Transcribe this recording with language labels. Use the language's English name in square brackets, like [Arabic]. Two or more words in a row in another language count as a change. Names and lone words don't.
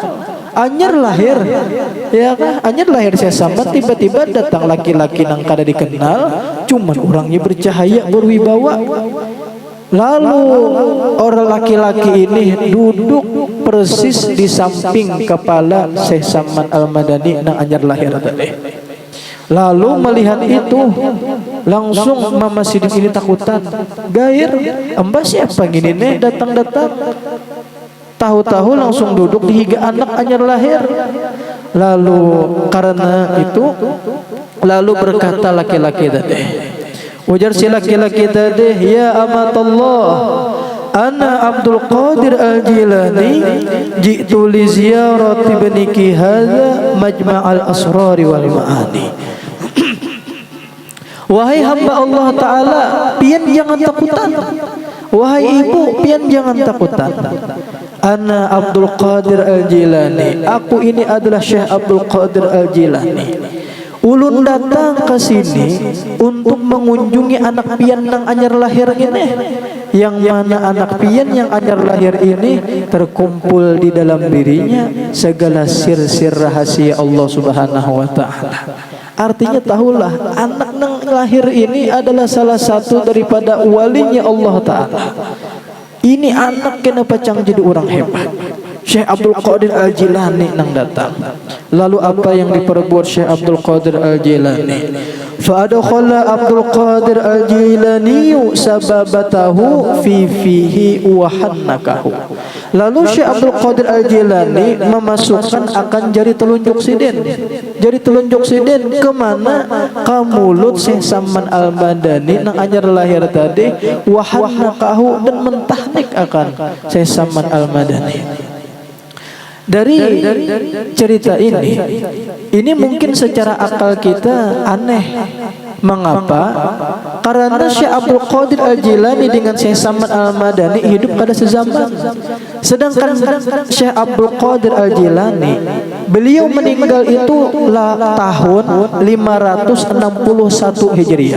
[Banjar] Anyar lahir, ya kan? Anyar lahir saya sama, tiba-tiba datang laki-laki nang kada dikenal, cuman orangnya bercahaya, berwibawa. [Indonesian] Lalu orang laki-laki ini duduk persis di samping kepala Syekh Saman Al-Madani nang anyar lahir tadi. [Banjar] Lalu melihat itu langsung Mama Sidik ini takutan. Gair, embah siapa gini nih datang-datang. Tahu-tahu langsung duduk di higa anak anyar lahir. [Indonesian] Lalu karena itu lalu berkata laki-laki tadi. [Banjar] Ujar si laki-laki tadi, [Arabic] يا أمة الله، أنا عبد القادر الجيلاني، جئت لزيارة ابنك هذا مجمع الأسرار والمعاني. [Banjar] Wahai hamba Allah Ta'ala, pian jangan takutan. Wahai ibu, pian jangan takutan. Ana Abdul Qadir Al-Jilani, aku ini adalah Syekh Abdul Qadir Al-Jilani. Ulun datang ke sini untuk mengunjungi anak pian yang anyar lahir ini, yang mana anak pian yang anyar lahir ini terkumpul di dalam dirinya segala sir-sir rahasia Allah [Arabic] سبحانه وتعالى. [Indonesian] Artinya tahulah anak yang lahir ini adalah salah satu daripada walinya Allah Ta'ala. [Banjar] Ini anak kenapa cang jadi orang hebat. Syekh Abdul Qadir Al-Jilani nang datang. [Indonesian] Lalu apa yang diperbuat Syekh Abdul Qadir Al-Jilani? [Arabic] فأدخل عبد القادر الجيلاني سبابته في فيه وحنكه. [Banjar] Lalu Syekh Abdul Qadir Al-Jilani memasukkan akan jari telunjuk sidin. Jari telunjuk sidin kemana? Ke mulut Syekh Saman Al-Madani nang anyar lahir tadi, [Arabic] وحنكه, [Banjar] dan mentahnik akan Syekh Saman Al-Madani. [Indonesian] Dari cerita ini mungkin secara akal kita aneh. Mengapa? Karena Syekh Abdul Qadir Al-Jilani dengan Syekh Saman Al-Madani hidup pada sezaman. Sedangkan Syekh Abdul Qadir Al-Jilani beliau meninggal itu tahun 561 Hijriah.